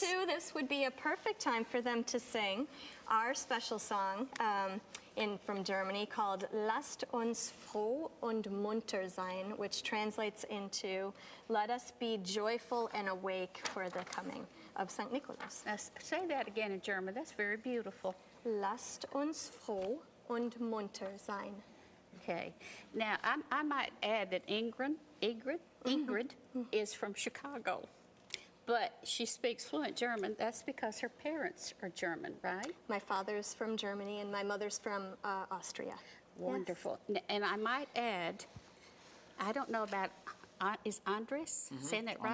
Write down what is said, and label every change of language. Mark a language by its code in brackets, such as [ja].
[en] to, this would be a perfect time for them to sing our special song from Germany called [de] "Lasst uns froh und munter sein," [en] which translates into "Let us be joyful and awake for the coming of St. Nikolaus." Now, say that again in German. That's very beautiful. [de] Lasst uns froh und munter sein. [en] Okay. Now, I might add that Ingrid is from Chicago, but she speaks fluent German. That's because her parents are German, right? My father's from Germany and my mother's from Austria. Wonderful. And I might add, I don't know about, is Andres, saying that right?